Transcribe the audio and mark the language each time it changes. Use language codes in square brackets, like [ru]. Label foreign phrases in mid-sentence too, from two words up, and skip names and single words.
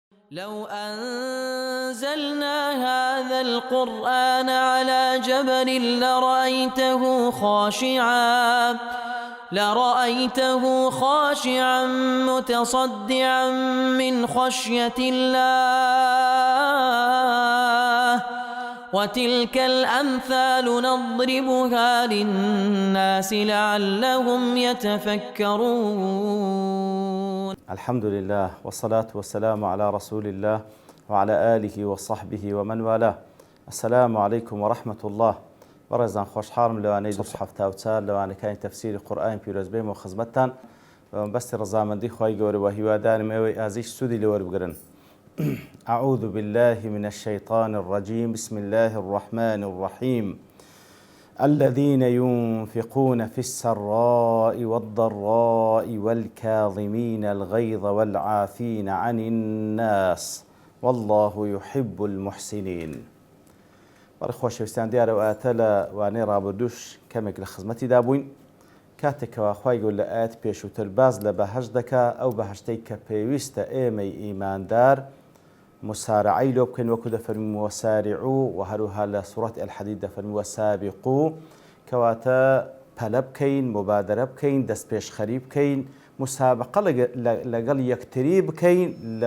[ar] لو أنزلنا هذا القرآن على جبل لرأيته خاشعا متصدعا من خشية الله وتلك الأمثال نضربها للناس لعلهم يتفكرون. الحمد لله والصلاة والسلام على رسول الله وعلى آله وصحبه ومن والاه. السلام عليكم ورحمة الله. [ckb] بەڕێزان خۆشحاڵم لەوانەی دوو هەفتە و چار لەوانەکانی تەفسیری قورئانی پیرۆز بێم و خزمەتتان بەستی ڕەزامەندی خوای گەورە و هیوادارم ئێوەی ئازیش سوودی لێ وەربگرن. [ar] أعوذ بالله من الشيطان الرجيم. بسم الله الرحمن الرحيم. الذين ينفقون في السراء والضراء والكاظمين الغيظ والعافين عن الناس والله يحب المحسنين. [ckb] بەڕێ خۆشەویستان دیارە و ئاەتە لە وانەی ڕابردووش کەمێک لە خزمەتی دابووین کاتێکەوە خوای گەورە لە ئاەت پێشووتر باز لە بەهەشت دەکا ئەو بەهەشتەی کە پێویستە ئێمەی ئیماندار مسارعەی لۆ بکەین وەکو دەفەرمی وەسارعوا و هەروها لە سوورەتی ئەلحەدید دەفەرمی وەسابقوا کەواتە پەلە بکەین مبادرە بکەین دەست پێشخەری بکەین مسابقە لەگەڵ یەکتری بکەین لە